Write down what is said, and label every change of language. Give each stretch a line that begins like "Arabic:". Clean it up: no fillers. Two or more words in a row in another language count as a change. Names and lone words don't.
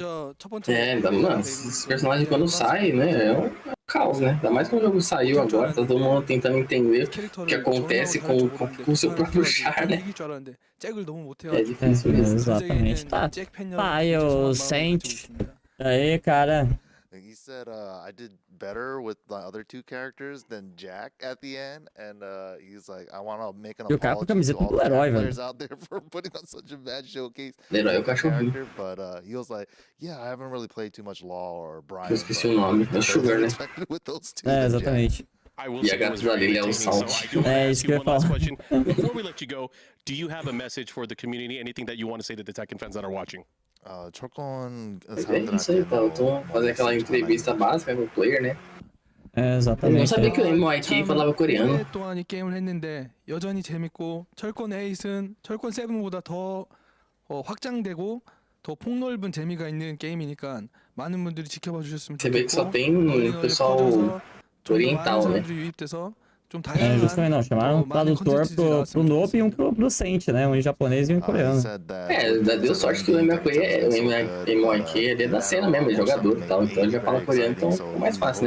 Portuguese: Mano, esse personagem quando sai, né, é um caos, né? Ainda mais quando o jogo saiu agora, tá todo mundo tentando entender o que acontece com o seu próprio char, né? É difícil mesmo. Exatamente. Tá aí o Saint. Aí, cara.
English: He said, I did better with the other two characters than Jack at the end, and he's like, I want to make an apology to all the players out there for putting on such a bad showcase. Character, but he was like, yeah, I haven't really played too much Law or Brian.
Portuguese: Eu esqueci o nome, é Sugar, né? Exatamente. E a gata da Lily é o Salt. É isso que eu ia falar.
English: Before we let you go, do you have a message for the community? Anything that you want to say to the Tekken fans that are watching?
Portuguese: É isso aí, tá? Então, fazer aquela entrevista básica com o player, né? Exatamente. Eu não sabia que o MIT falava coreano.
Korean: 동안 이 게임을 했는데 여전히 재밌고 철권 8은 철권 7보다 더 확장되고 더 폭넓은 재미가 있는 게임이니까 많은 분들이 지켜봐 주셨으면
Portuguese: Você vê que só
Korean: 좋겠고
Portuguese: tem pessoal oriental, né? Justamente não, chamaram um tradutor pro Nope e um pro Saint, né? Um em japonês e um em coreano. Deu sorte que o MIT ele é da cena mesmo, é jogador e tal, então ele já fala coreano, então ficou mais fácil, né?